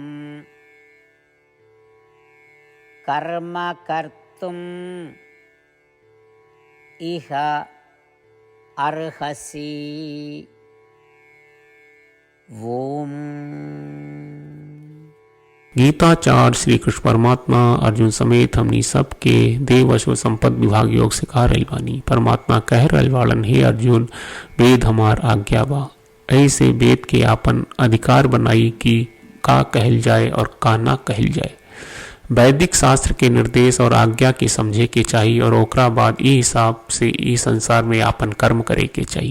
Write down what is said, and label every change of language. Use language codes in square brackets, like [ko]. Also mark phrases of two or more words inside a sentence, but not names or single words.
[sa] कर्म कर्तुम् इह अर्हसि। ओम। [bho] गीताचार्य श्री कृष्ण परमात्मा अर्जुन समेत हमनी सब के देव असुर संपद विभाग योग सिखा रहल बानी। परमात्मा कह रहल बाड़न, हे अर्जुन, वेद हमार आज्ञा बा। ऐसे वेद के आपन अधिकार बनाई कि का कहल जाए और का ना कहल जाए। वैदिक शास्त्र के निर्देश और आज्ञा के समझे के चाहिए और ओकरा बाद ई हिसाब से ई संसार में आपन कर्म करे के चाहिए।